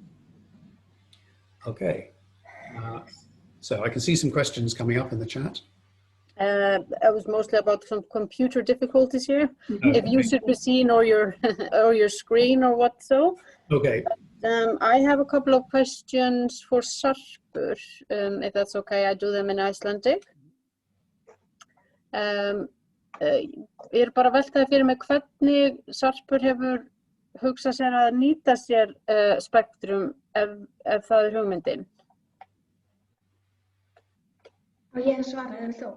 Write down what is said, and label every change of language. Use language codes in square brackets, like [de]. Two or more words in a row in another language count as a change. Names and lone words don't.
[en] Okay, so I can see some questions coming up in the chat. I was mostly about some computer difficulties here. If you should be seen or your screen or what so. Okay. I have a couple of questions for Sarpur, if that's okay. I do them in Icelandic. [is] Ég bara veltaði fyrir mig hvernig Sarpur hefur hugsað sér að nýta sér Spectrum ef það hugmyndin. Og ég svara, eða þú?